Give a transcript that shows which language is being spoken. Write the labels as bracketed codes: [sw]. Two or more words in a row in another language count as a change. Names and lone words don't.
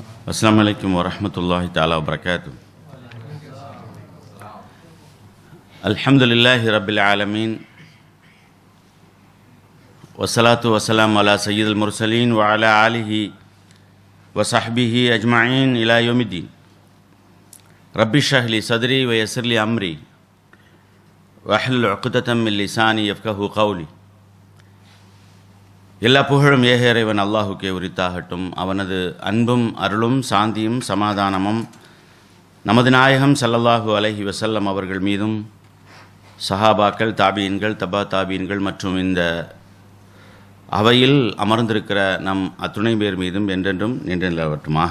[ar] السلام عليكم ورحمة الله تعالى وبركاته. الحمد لله رب العالمين والصلاة والسلام على سيد المرسلين وعلى آله وصحبه أجمعين إلى يوم الدين. رب اشرح لي صدري ويسر لي أمري واحلل عقدة من لساني يفقهوا قولي. [ta] எல்லா புகழும் ஏக இறைவன் அல்லாஹுக்கே உரித்தாகட்டும். அவனது அன்பும் அருளும் சாந்தியும் சமாதானமும் நமது நாயகம் [ar] صلى الله عليه وسلم [ta] அவர்கள் மீதும் சஹாபாக்கள், தாபீன்கள், தபா தாபீன்கள் மற்றும் இந்த அவையில் அமர்ந்திருக்கிற நம் அத்துணை பேர் மீதும் என்றென்றும் நின்று நிலவட்டுமாக.